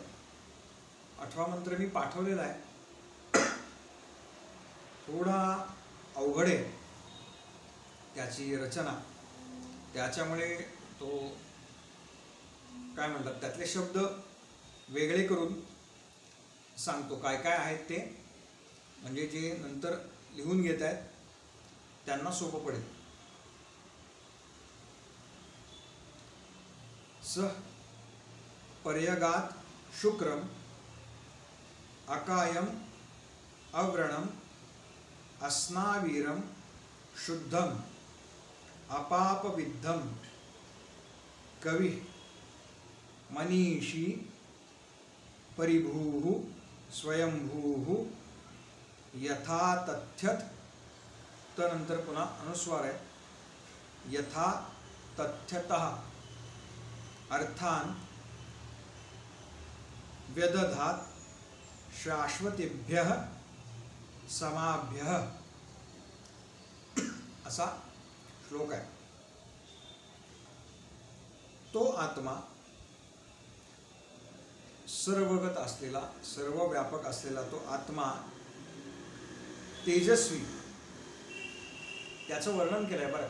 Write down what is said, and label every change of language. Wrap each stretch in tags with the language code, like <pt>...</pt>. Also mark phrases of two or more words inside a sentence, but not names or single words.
<mr>8वा मंत्र मी पाठवलेला आहे, थोडा अवघड आहे त्याची रचना, त्याच्यामुळे तो काय म्हणतात त्यातले शब्द वेगळे करून सांगतो काय काय आहेत ते, म्हणजे जे नंतर लिहून घेत आहेत त्यांना सोपं पडेल.</mr> <sa>सह पर्यगात शुक्रम अकायम अव्रणम अस्नावीरम शुद्धम अपापविद्धम कवि मनीषी परिभूः स्वयंभूः यथा तथ्यत,</sa> <mr>तनंतर पुन्हा अनुस्वार आहे,</mr> <sa>यथा तथ्यतः अर्थान व्यदधात शाश्वतेभ्यः समाभ्यः,</sa> <mr>असा श्लोक आहे. तो आत्मा सर्वगत असलेला, सर्व व्यापक असलेला तो आत्मा तेजस्वी, त्याचं वर्णन केलंय बरं का.</mr>